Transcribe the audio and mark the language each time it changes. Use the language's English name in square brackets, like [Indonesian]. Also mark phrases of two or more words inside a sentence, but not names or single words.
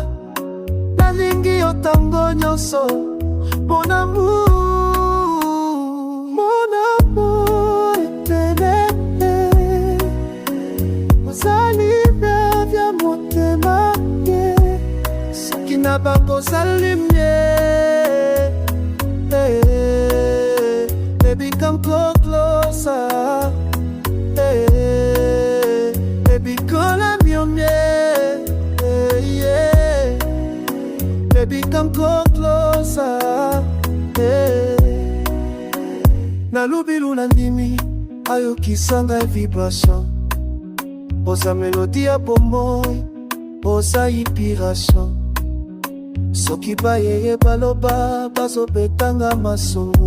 [Lingala] Nalingi yo tango nyonso, [French] mon amour. Mon amour éternel. [Lingala] Ozali vya motema, yeah. Soki na bango ozali mie. [English] Hey, baby, come closer. Hey, baby, call me on me. Hey, yeah. Baby, come closer. Hey. [Lingala] Nalubilu na ndimi, ayokisanga vibration. Oza melodi ya bomoi, oza inspiration. Soki bayeye baloba, bazobetanga masumu.